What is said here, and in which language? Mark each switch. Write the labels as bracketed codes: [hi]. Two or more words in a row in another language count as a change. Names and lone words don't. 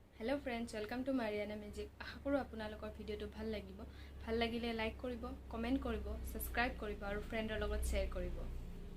[en] Hello friends, welcome to Mariana Magic. [hi] आशा करूँ [as] আপোনালোকৰ ভিডিঅ'টো ভাল লাগিব। ভাল লাগিলে লাইক কৰিব, কমেন্ট কৰিব, সাবস্ক্ৰাইব কৰিব আৰু ফ্ৰেণ্ডৰ লগত শ্বেয়াৰ কৰিব।